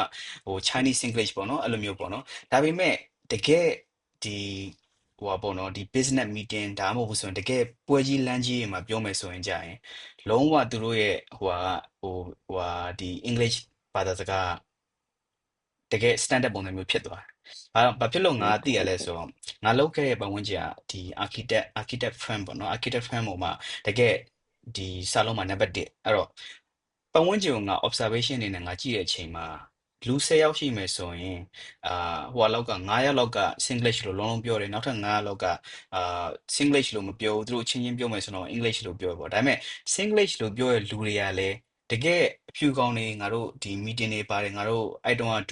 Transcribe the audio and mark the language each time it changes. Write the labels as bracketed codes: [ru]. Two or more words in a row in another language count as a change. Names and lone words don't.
[my] ဟို [en] Chinese Singlish [my] ပေါ့နော်အဲ့လိုမျိုးပေါ့နော်ဒါပေမဲ့တကယ်ဒီဟိုပါပေါ့နော်ဒီ [en] business meeting [my] ဒါမှမဟုတ်ဘူးဆိုရင်တကယ်ပွဲကြီးလမ်း ကြီးတွေမှာပြောမယ်ဆိုရင်ကြာရင်လုံးဝသူတို့ရဲ့ဟိုဟာဟိုဟာဒီ English ဘာသာစကားတကယ် standard ပုံစံမျိုးဖြစ်သွားတယ်။ဘာဖြစ်လို့ငါသိရလဲဆိုတော့ငါလုပ်ခဲ့တဲ့ပတ်ဝန်းကျင်ကဒီ [en] architect firm [my] ပေါ့နော် [en] architect firm [my] ပေါ်မှာတကယ်ဒီစာလုံးမှာနံပါတ်1အဲ့တော့ပတ်ဝန်းကျင်ကိုငါ observation အနေနဲ့ငါကြည့်တဲ့အချိန်မှာလူ10ယောက်ရှိမယ်ဆိုရင်ဟိုလောက်က9ယောက်လောက်က Singlish လို့လုံးလုံးပြောတယ်နောက်ထပ်9ယောက်လောက်က Singlish လို့မပြောဘူးသူတို့ချင်းချင်းပြောမယ်ဆိုတော့ English လို့ပြောပေါ့ဒါပေမဲ့ Singlish လို့ပြောတဲ့လူတွေကလည်းတကယ်အဖြူကောင်းနေငါတို့ဒီ meeting တွေပါတယ်ငါတို့အဲ့တုန်းက